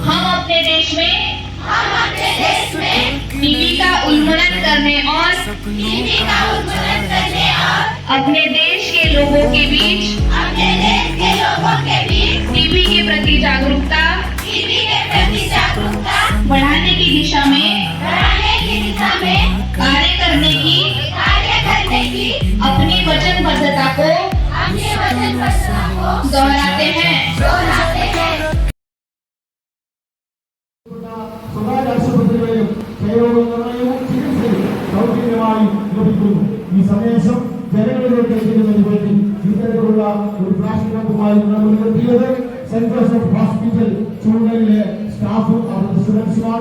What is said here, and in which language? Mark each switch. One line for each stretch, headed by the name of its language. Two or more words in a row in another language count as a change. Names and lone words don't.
Hindi: हम अपने देश में टीबी का उन्मूलन करने और अपने देश के लोगों के बीच टीबी के प्रति जागरूकता बढ़ाने की दिशा में कार्य करने की अपनी वचनबद्धता को दोहराते हैं.
Malayalam: ഈ സന്ദേശം ജനങ്ങളിലേക്ക് എത്തിക്കുന്നതിന് വേണ്ടി ഇത്തരത്തിലുള്ള ഒരു പ്ലാസ്റ്റിക്കുമായി മുൻനിർത്തിയത് സെന്റ് ജോസഫ് ഹോസ്പിറ്റൽ ചൂണ്ടയിലെ സ്റ്റാഫും അവരുടെ സ്റ്റുഡൻസുമാണ്.